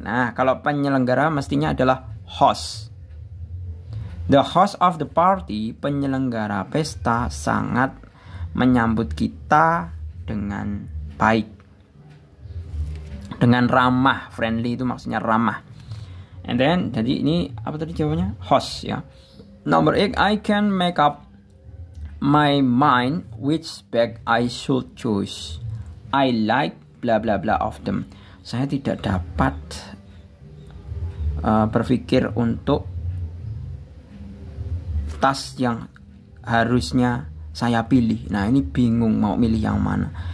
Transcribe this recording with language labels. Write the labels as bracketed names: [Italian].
[Indonesian] Nah, kalau penyelenggara mestinya adalah host. [English] The host of the party, [Indonesian] penyelenggara pesta, sangat menyambut kita dengan baik, dengan ramah. Friendly itu maksudnya ramah. [English] And then, [Indonesian] jadi ini apa tadi jawabannya? Host ya. [English] Number 8, I can make up my mind which bag I should choose. I like bla bla bla of them. [Indonesian] Saya tidak dapat berpikir untuk tas yang harusnya saya pilih. Nah, ini bingung mau milih yang mana.